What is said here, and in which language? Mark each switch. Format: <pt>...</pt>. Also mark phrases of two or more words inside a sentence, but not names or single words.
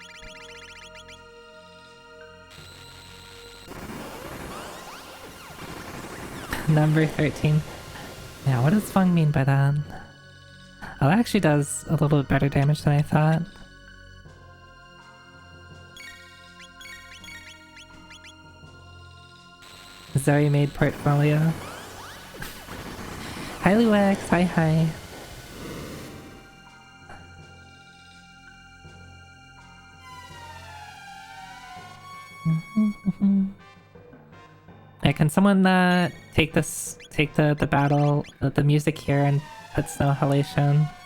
<en>Number 13. Now, what does Fung mean by that? Oh, that actually does a little bit better damage than I thought. Zoe made portfolio. Hi Luex, hi. Hey, can someone take the battle, the music here and put Snow Halation?</en>